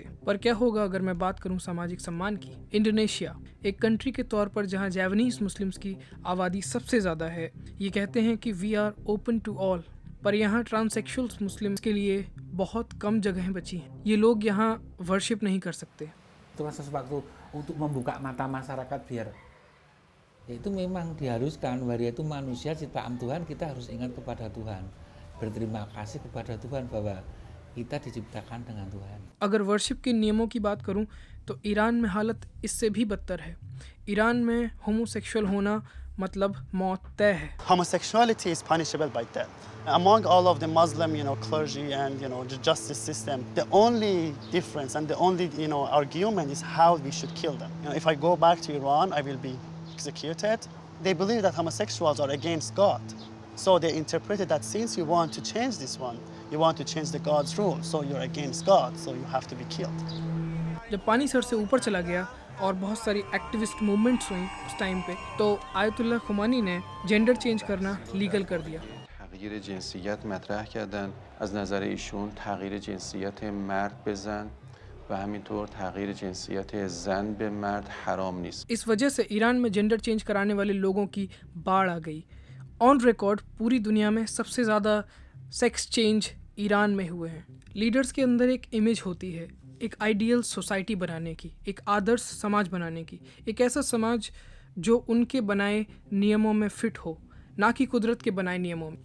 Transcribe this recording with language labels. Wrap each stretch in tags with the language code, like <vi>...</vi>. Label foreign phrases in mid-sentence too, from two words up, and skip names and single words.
<hi>पर क्या होगा अगर मैं बात करूं सामाजिक सम्मान की? इंडोनेशिया एक कंट्री के तौर पर जहां</hi> <en>Japanese Muslims</en> <hi>की आबादी सबसे ज़्यादा है, ये कहते हैं कि</hi> <en>we are open to all,</en> <hi>पर यहाँ</hi> <en>transsexuals Muslims</en> <hi>के लिए बहुत कम जगहें बची हैं। ये लोग यहाँ वर्शिप नहीं कर सकते।</hi> <id>Itu kan sesuatu untuk membuka mata masyarakat biar itu memang diharuskan bahwa itu manusia ciptaan Tuhan, kita harus ingat kepada Tuhan, berterima kasih kepada Tuhan bahwa kita diciptakan dengan Tuhan।</id> <hi>अगर वर्शिप के नियमों की बात करूं तो ईरान में हालत इससे भी बदतर है। ईरान में होमोसेक्सुअल होना मतलब मौत तय है।</hi> <en>Homosexuality is punishable by death. Among all of the Muslim, clergy and, the justice system, the only difference and the only, argument is how we should kill them. If I go back to Iran, I will be executed. They believe that homosexuals are against God. So they interpreted that since you want to change this one, you want to change the God's rule, so you're against God, so you have to be killed.</en> <hi>जब पानी सर से ऊपर चला गया और बहुत सारी</hi> <en>activist movements</en> <hi>हुई उस टाइम पे, तो आयतुल्लाह खुमानी ने</hi> <en>gender change</en> <hi>करना लीगल कर दिया।</hi> <fa>تغییر جنسیت مطرح کردن. از نظر ایشون تغییر جنسیت مرد به زن و همینطور تغییر جنسیت زن به مرد حرام نیست.</fa> <hi>इस वजह से ईरान में</hi> <en>gender change</en> <hi>कराने वाले लोगों की बाढ़ आ गई।</hi> <en>on record</en> <hi>पूरी दुनिया में सबसे ज़्यादा</hi> <en>sex change</en> <hi>ईरान में हुए हैं। लीडर्स के अंदर एक इमेज होती है, एक</hi> <en>ideal society</en> <hi>बनाने की, एक आदर्श समाज बनाने की, एक ऐसा समाज जो उनके बनाए नियमों में फिट हो, ना कि कुदरत के बनाए नियमों में।</hi>